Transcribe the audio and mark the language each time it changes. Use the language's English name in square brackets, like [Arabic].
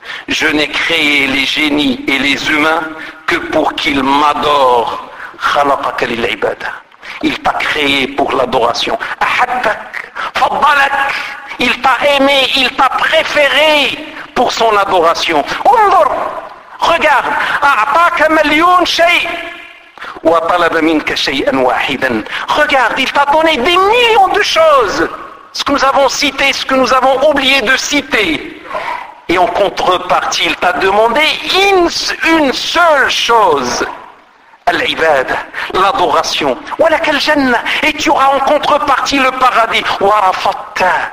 [French] Je n'ai créé les génies et les humains que pour qu'ils m'adorent. [Arabic] خلقك للعبادة. [French] Il t'a créé pour l'adoration. [Arabic] أحبك, فضلك. [French] Il t'a aimé, il t'a préféré pour son adoration. [Arabic] انظر, [French] regarde. [Arabic] أعطاك مليون شيء وطلب منك شيئا واحدا. [French] Regarde, il t'a donné des millions de choses. Ce que nous avons cité, ce que nous avons oublié de citer. Et en contrepartie, il t'a demandé une seule chose. [Arabic] العبادة, [French] l'adoration. [Arabic] ولك الجنة, [French] et tu auras en contrepartie le paradis. [Arabic] ورفضت,